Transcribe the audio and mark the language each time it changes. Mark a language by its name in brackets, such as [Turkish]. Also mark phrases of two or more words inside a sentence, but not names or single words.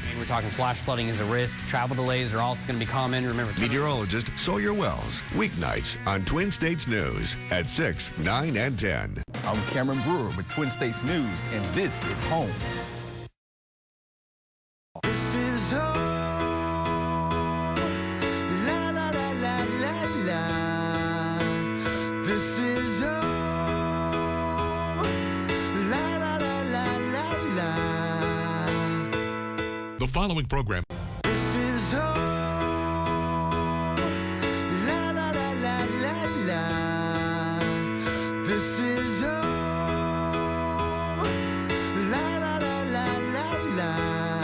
[English] We're talking flash flooding is a risk. Travel delays are also going to be common. Remember, meteorologist Sawyer Wells weeknights on Twin States News at 6, 9, and 10. I'm Cameron Brewer with Twin States News, and this is home. This is home. La la la la la la. This is home. La la la la la la. The following program. This is home. La la la la la la. This is home. La la la la la la.